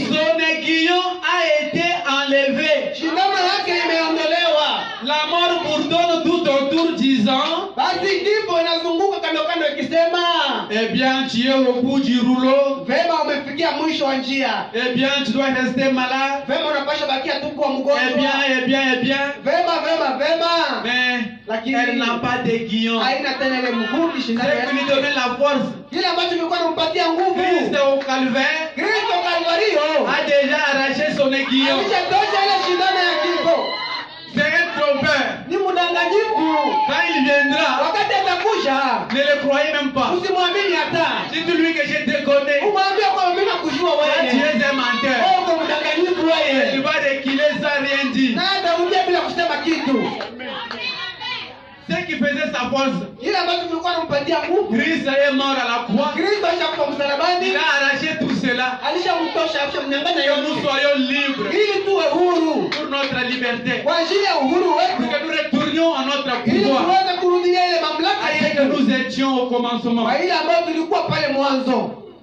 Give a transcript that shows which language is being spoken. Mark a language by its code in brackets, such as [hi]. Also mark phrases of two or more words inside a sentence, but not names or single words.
[fr] Son aiguillon a été enlevé. [sw] shindano yake imeondolewa. [fr] La mort bourdonne tout autour disant, [sw] Basi kifo inazunguka kando kando ikisema, [fr] eh bien, tu es au bout du rouleau. [sw] vema umefikia mwisho wa njia, [fr] Eh bien, tu dois rester malade. [sw] vema unapasha bakia tu kuwa [fr] Eh [sw] mgonjwa, [fr] bien, eh bien, eh bien. [sw] vema, [fr] Mais [sw] lakini [fr] elle n'a pas d'aiguillon. [sw] haina tena ile mkuki [fr] C'est [sw] shindano [fr] qui lui [sw] yake. [fr] donnait la force. [sw] Kile ambacho kilikuwa nampatia nguvu, [fr] Christ au calvaire [sw] Kristo Kalvario [fr] a déjà arraché son aiguillon. [sw] alishatosha ile shindano ya kifo. [fr] C'est un trompeur. [sw] Ni mdanganyifu. [fr] Quand il viendra, [sw] Wakati atakuja, [fr] ne le croyez même pas. [sw] usimwamini hata, [fr] Dites-lui que je te connais. [sw] umwambie kwa mimi nakujua [fr] Toi, tu [sw] wewe, [fr] es un menteur. [sw] wewe uko mdanganyifu [fr] Il [sw] wewe, [fr] va reculer sans rien dire. [sw] na atarudia bila kusema kitu. [fr] Ce qui faisait sa force. [sw] Kile ambacho kilikuwa nampatia nguvu, [fr] Christ est mort à la croix. [sw] Kristo alishakufa msalabani, [fr] Il a arraché tout cela. [sw] alishamtosha, alishamnyang'anya [fr] Que nous [sw] yote, [fr] soyons libres [sw] ili tuwe huru [fr] pour notre liberté. [sw] kwa ajili ya uhuru [fr] Pour [sw] wetu, [fr] que nous retournions à notre [sw] ili [fr] pouvoir. [sw] tuweze kurudia ile mamlaka [fr] Et que [sw] yetu [fr] nous étions au commencement. [sw] kwa ile ambayo tulikuwa pale mwanzo.